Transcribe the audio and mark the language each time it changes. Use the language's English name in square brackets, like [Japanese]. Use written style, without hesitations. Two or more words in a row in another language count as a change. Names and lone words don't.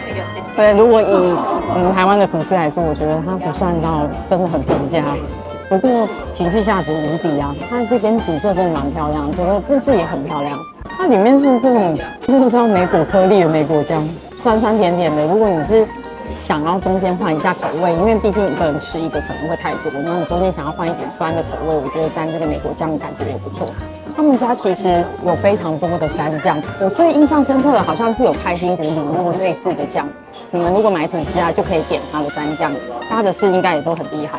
[Chinese] 对，如果以台灣的吐司來說，我覺得它不算到真的很平價。不過情緒價值無敵啊！它這邊景色真的蠻漂亮，整個布置也很漂亮。它裡面是這種就是叫莓果顆粒的莓果醬，酸酸甜甜的。如果你是想要中间換一下口味，因為畢竟一個人吃一個可能會太多，那你中間想要換一點酸的口味，我覺得沾這個莓果醬感覺也不錯。他們家其實有非常多的蘸醬，我最印象深刻的好像是有開心果乳酪類似的醬。你們如果買吐司啊，就可以點它的蘸醬，它的是应該也都很厲害。